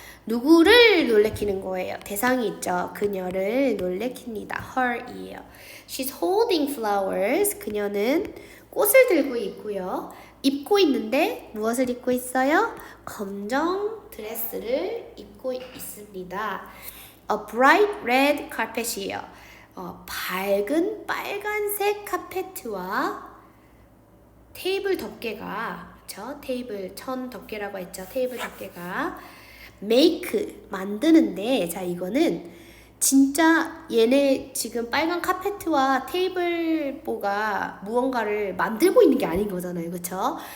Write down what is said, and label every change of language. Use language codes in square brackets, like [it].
[ko] 누구를 놀래키는 거예요? 대상이 있죠. 그녀를 놀래킵니다. her이에요. [en] She's holding flowers. [ko] 그녀는 꽃을 들고 있고요. 입고 있는데 무엇을 입고 있어요? 검정 드레스를 입고 있습니다. [en] A bright red carpet이에요. [ko] 밝은 빨간색 카페트와 테이블 덮개가, 테이블 천 덮개라고 했죠. 테이블 덮개가 make 만드는데, 자, 이거는 진짜 얘네 지금 빨간 카페트와 테이블보가 무언가를 만들고 있는 게 아닌 거잖아요. 그렇죠?